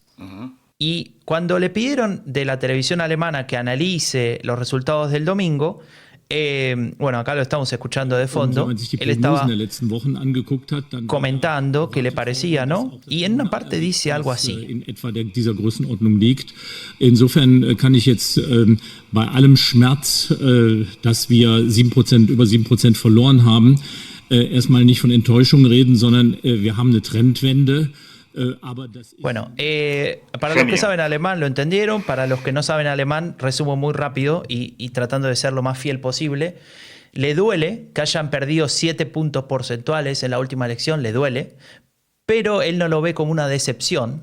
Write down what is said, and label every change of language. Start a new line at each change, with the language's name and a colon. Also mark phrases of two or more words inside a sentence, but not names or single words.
Spanish: Uh-huh. Y cuando le pidieron de la televisión alemana que analice los resultados del domingo, bueno, acá lo estamos escuchando de fondo, él estaba comentando qué le parecía, ¿no? Y en una parte dice algo así.
German: Insofern kann ich jetzt bei allem Schmerz, dass wir über 7% verloren haben, erstmal nicht von Enttäuschung reden, sondern wir haben eine Trendwende.
Spanish: Bueno, para los que saben alemán lo entendieron, para los que no saben alemán resumo muy rápido y tratando de ser lo más fiel posible. Le duele que hayan perdido 7 puntos porcentuales en la última elección, le duele, pero él no lo ve como una decepción.